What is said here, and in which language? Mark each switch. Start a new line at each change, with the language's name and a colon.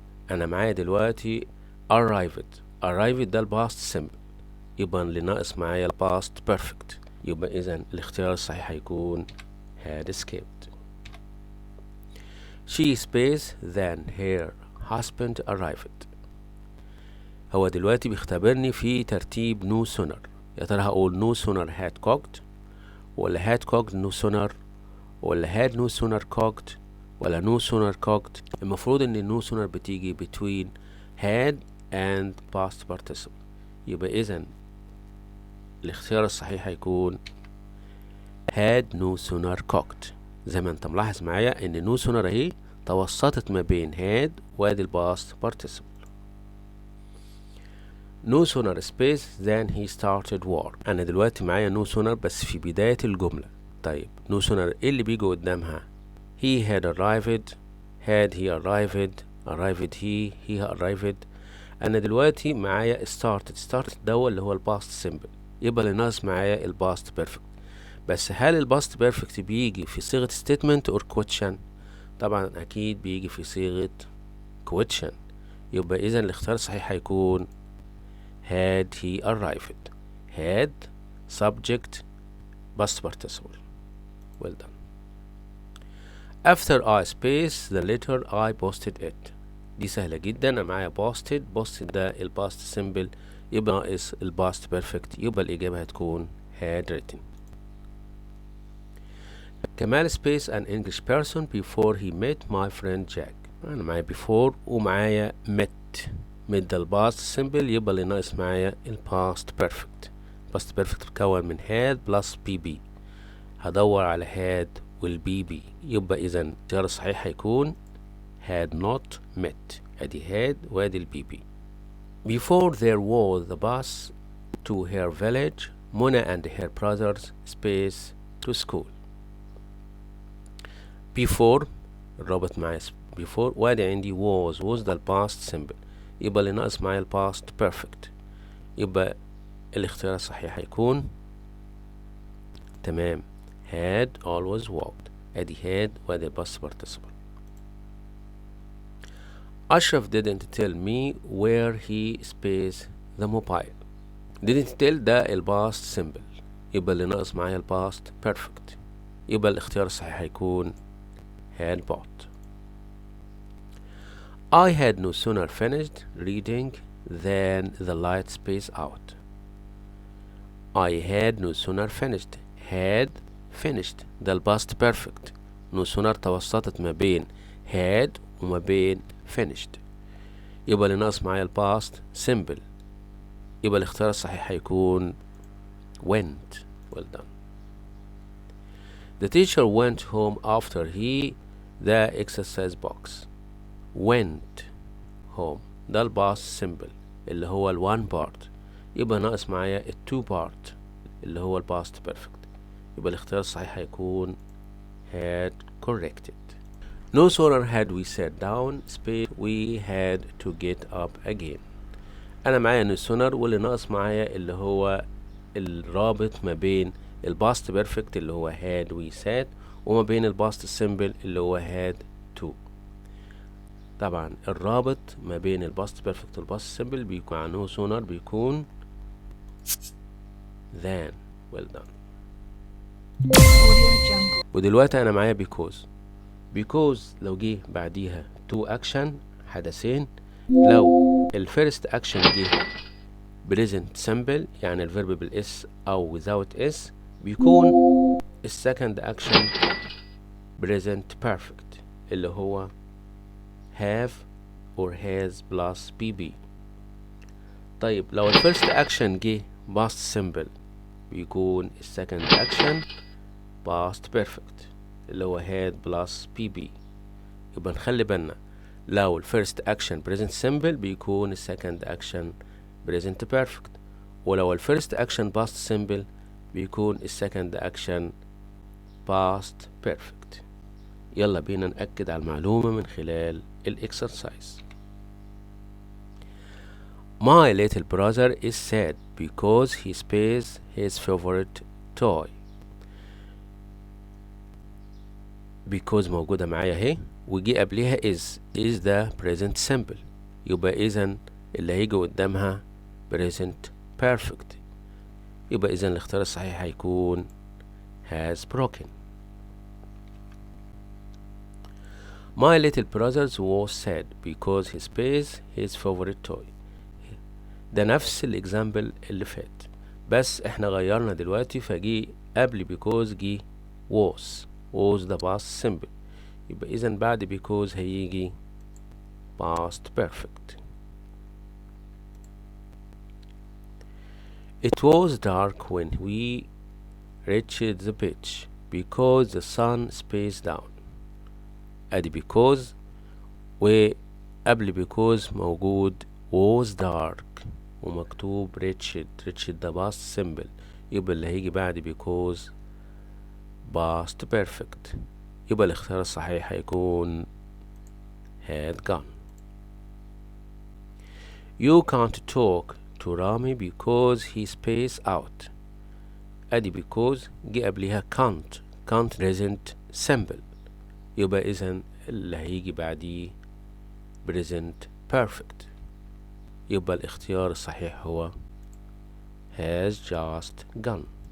Arabic: أنا معايا دلوقتي arrived ده الباست simple، يبقى اللي ناقص معايا الباست perfect، يبقى إذا الاختيار الصحيح هيكون
English: had escaped. She space then her husband arrived.
Arabic: هو دلوقتي بيختبرني في ترتيب no sooner. يا ترى هقول
English: no sooner had cooked،
Arabic: ولا
English: had cooked no sooner،
Arabic: ولا
English: had no sooner cooked،
Arabic: ولا
English: no sooner cooked؟
Arabic: المفروض ان no sooner بتيجي
English: between had and past participle،
Arabic: يبقى اذا الاختيار الصحيح هيكون had no sooner cooked. زي ما انت ملاحظ معايا ان no sooner اهي توسطت ما بين had وادي الباست participle.
English: No sooner space than he started war.
Arabic: أنا دلوقتي معايا no sooner بس في بداية الجملة.
English: طيب no sooner
Arabic: إيه اللي بيجي قدامها؟
English: He had arrived، had he arrived he arrived.
Arabic: أنا دلوقتي معايا started ده اللي هو الباست simple، يبقى اللي ناقص معايا الباست perfect. بس هل الباست perfect بيجي في صيغة
English: statement or question؟
Arabic: طبعا أكيد بيجي في صيغة question، يبقى إذا الاختيار الصحيح هيكون
English: had he arrived. had subject past participle. Well done. After I space the letter I posted it.
Arabic: دي سهلة جدا. أنا معايا posted ده الباست simple، يبقى ناقص الباست perfect، يبقى الإجابة هتكون
English: had written. كمال space an English person before he met my friend Jack.
Arabic: أنا معايا before ومعايا met ده الباست simple، يبقى اللي ناقص معايا الباست perfect. الباست perfect بتكون من had plus bb، هدور على had والbb، يبقى إذا الاختيار الصحيح هيكون
English: had not met.
Arabic: أدي had وأدي الbb.
English: Before there was the bus to her village Mona and her brothers space to school.
Arabic: before الرابط معايا before وادي عندي was ده الباست simple، يبقى اللي ناقص معايا الباست perfect، يبقى الاختيار الصحيح هيكون تمام
English: had always walked.
Arabic: ادي had وادي الباست participle.
English: Ashraf didn't tell me where he space the mobile. didn't tell
Arabic: ده الباست simple، يبقى اللي ناقص معايا الباست perfect، يبقى الاختيار الصحيح هيكون
English: had bought. I had no sooner finished reading than the light space out. I had no sooner finished. had finished ده الباست perfect.
Arabic: no sooner توسطت ما بين had وما بين finished، يبقى اللي ناقص معايا الباست simple، يبقى الاختيار الصحيح هيكون went.
English: Well done. The teacher went home after he the exercise box. went home
Arabic: ده الباست simple اللي هو ال one part، يبقى ناقص معايا ال two part اللي هو الباست perfect، يبقى الاختيار الصحيح هيكون
English: had corrected. No sooner had we sat down space we had to get up again.
Arabic: أنا معايا no sooner واللي ناقص معايا اللي هو الرابط ما بين الباست perfect اللي هو
English: had we sat
Arabic: وما بين الباست simple اللي هو had to. طبعا الرابط ما بين الباست perfect والباست simple بيكون عنه sooner بيكون than.
English: well done.
Arabic: ودلوقتي أنا معايا because لو جه بعديها to action حدثين، لو الفيرست action جه present simple يعني الفيرب بالاس أو without s، بيكون السكند action present perfect اللي هو
English: have or has plus bb.
Arabic: طيب لو الفيرست action جه past simple بيكون السكند action past perfect اللي هو
English: had plus pp.
Arabic: يبقى نخلي بالنا لو ال first action present simple بيكون ال second action present perfect، ولو ال first action past simple بيكون ال second action past perfect. يلا بينا نأكد على المعلومة من خلال الإكسرسايز.
English: My little brother is sad because he spares his favorite toy.
Arabic: because موجودة معايا اهي ويجي قبلها
English: is the present simple،
Arabic: يبقى إذن اللي هيجي قدامها present perfect، يبقى إذن الاختيار الصحيح هيكون
English: has broken. My little brother was sad because he spares his favorite toy.
Arabic: ده نفس الإكزامبل اللي فات، بس احنا غيرنا دلوقتي فجي قبل because جي
English: was the past simple،
Arabic: يبقى إذن بعد because هيجي past perfect.
English: It was dark when we reached the beach because the sun spaced down.
Arabic: ادي because وقبل because موجود
English: was dark
Arabic: ومكتوب reached ده past simple، يبقى اللي هيجي بعد because past perfect، يبقى الاختيار الصحيح هيكون
English: had gone. You can't talk to Rami because he spaced out.
Arabic: ادي because جه قبلها can't present simple، يبقى إذن اللي هيجي بعديه present perfect، يبقى الاختيار الصحيح هو
English: has just gone.